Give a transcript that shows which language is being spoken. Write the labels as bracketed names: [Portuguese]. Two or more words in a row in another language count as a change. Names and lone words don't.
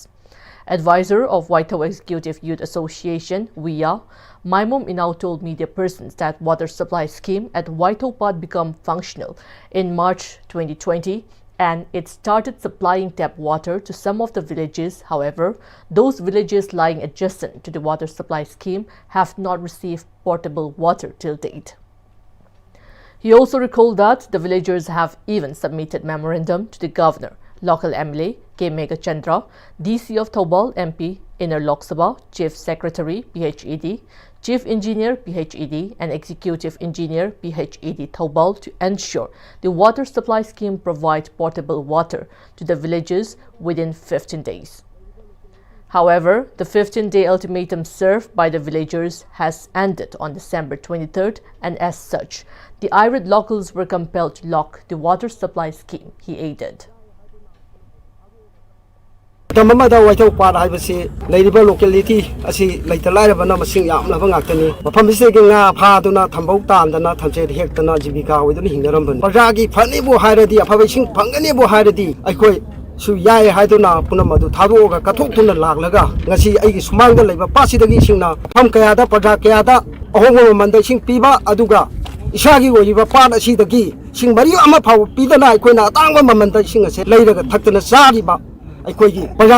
[English] Advisor of Waitho Executive Youth Association, WIA, Maimom Inau told media persons that water supply scheme at Waithopat became functional in March 2020 and it started supplying tap water to some of the villages. However, those villages lying adjacent to the water supply scheme have not received portable water till date. He also recalled that the villagers have even submitted memorandum to the governor, local MLA K. Megachandra, DC of Thobal MP, Inner Lok Sabha, Chief Secretary PHED, Chief Engineer PHED and Executive Engineer PHED Thobal to ensure the water supply scheme provides portable water to the villages within 15 days. However, the 15-day ultimatum served by the villagers has ended on December 23rd, and as such, the irate locals were compelled to lock the water supply scheme, he added. [Manipuri] Tamamada Waithopat haibasi leiriba locality asi laita lairabana masing yamlaba ngaktani mafam isege nga phaduna thambau tandana thamche hektana jibika oiduna hingnaramban parjagi phanibu hairadi aphabising phangani bu hairadi aikoi su yai haiduna punamadu thadoga kathoktuna laklaga ngasi aigi sumangda leiba pasidagi singna pham kayada parja kayada ahongo manda sing piba aduga isagi oiba pat asidagi sing mari ama phaw pidana aikoina atangba mamanda sing ase leiraga thaktana sariba Indian